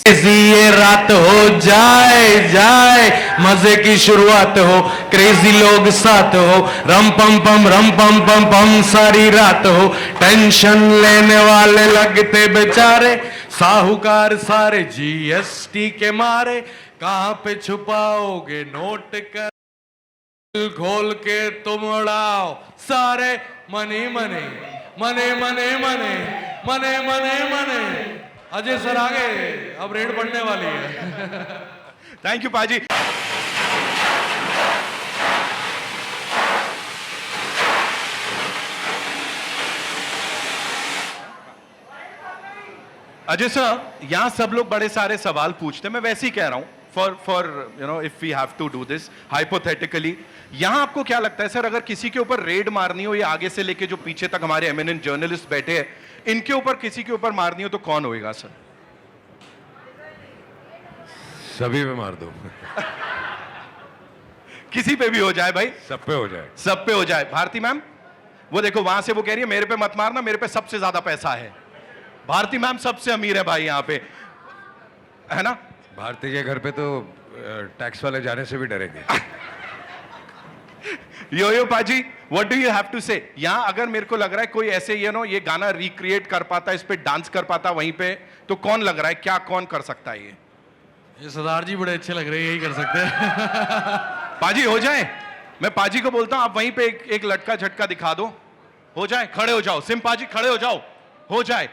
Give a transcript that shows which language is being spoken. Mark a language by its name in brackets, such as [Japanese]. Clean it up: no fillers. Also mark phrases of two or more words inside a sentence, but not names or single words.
[Hindi] ये रात हो जाए मजे की शुरुआत हो, क्रेजी लोग साथ हो, रम पम पम सारी रात हो, टेंशन लेने वाले लगते बेचारे, साहूकार सारे जीएसटी के मारे, कहां पे छुपाओगे नोट कर, खोल के तुम उड़ाओ सारे [English] money money [Hindi] मने मने मने मने मने मने. अजय सर आगे, अब रेड पड़ने वाली है. [English] thank you [Hindi] पाजी. अजय सर, यहां सब लोग बड़े सारे सवाल पूछते हैं, मैं वैसे ही कह रहा हूं, [English] for if we have to do this hypothetically. [Hindi] यहां आपको क्या लगता है सर, अगर किसी के ऊपर रेड मारनी हो, या आगे से लेके जो पीछे तक हमारे [English] eminent journalist [Hindi] बैठे हैं, इनके ऊपर किसी के ऊपर मारनी हो तो कौन होएगा सर? सभी पे मार दो. किसी पे भी हो जाए भाई, सब पे हो जाए. सब पे हो जाए. भारती मैम, वो देखो वहां से वो कह रही है मेरे पे मत मारना, मेरे पे सबसे ज्यादा पैसा है. भारती मैम सबसे अमीर है भाई यहाँ पे. है ना? भारती के घर पे तो टैक्स वाले जाने से भी डरेंगे। यो पाजी, [English] What do you have to say? [Hindi] यहाँ अगर मेरे को लग रहा है कोई ऐसे ये गाना रिक्रिएट कर पाता, इस पे डांस कर पाता वहीं पे, तो कौन लग रहा है, क्या कौन कर सकता है ये सरदार जी बड़े अच्छे लग रहे हैं, यही कर सकते हैं। पाजी हो जाए, मैं पाजी को बोलता हूं आप वहीं पे एक लटका झटका दिखा दो, हो जाए, खड़े हो जाओ, सिम पाजी खड़े हो जाओ, हो जाए,